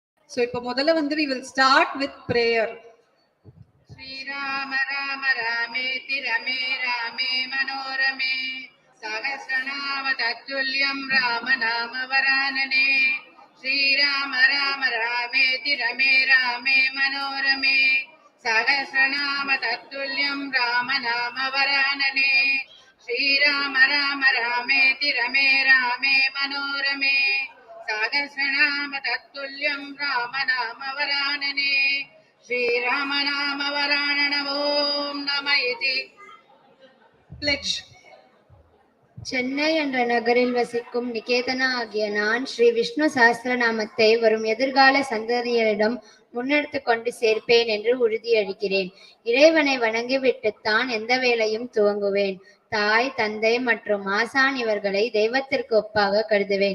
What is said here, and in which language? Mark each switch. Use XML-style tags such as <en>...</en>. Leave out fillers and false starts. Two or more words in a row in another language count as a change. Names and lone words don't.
<en>So</en> <ta>இப்போ முதல்ல வந்து</ta> <en>we will start with prayer.</en> <sa>श्री राम राम रामेति रमे रामे मनोरमे सहस्रनाम तत्तुल्यं राम नाम वरानने श्री राम राम रामेति रमे रामे मनोरमे सहस्रनाम तत्तुल्यं राम नाम वरानने श्री राम राम रामेति रमे रामे मनोरमे सहस्रनाम तत्तुल्यं राम नाम वरानने श्री राम नाम वरानन ॐ नम इति.</sa> <en>Pledge.</en> <ta>சென்னை என்ற நகரில் வசிக்கும் நிகேதனா ஆகிய நான் ஸ்ரீ விஷ்ணு சஹஸ்ரநாமத்தை வரும் எதிர்கால சந்ததியரிடம் முன்னெடுத்து கொண்டு சேர்ப்பேன் என்று உறுதியளிக்கிறேன். இறைவனை வணங்கிவிட்டுத்தான் எந்த வேலையும் துவங்குவேன். தாய், தந்தை மற்றும் ஆசான் இவர்களை தெய்வத்திற்கு ஒப்பாக கருதுவேன்.</ta>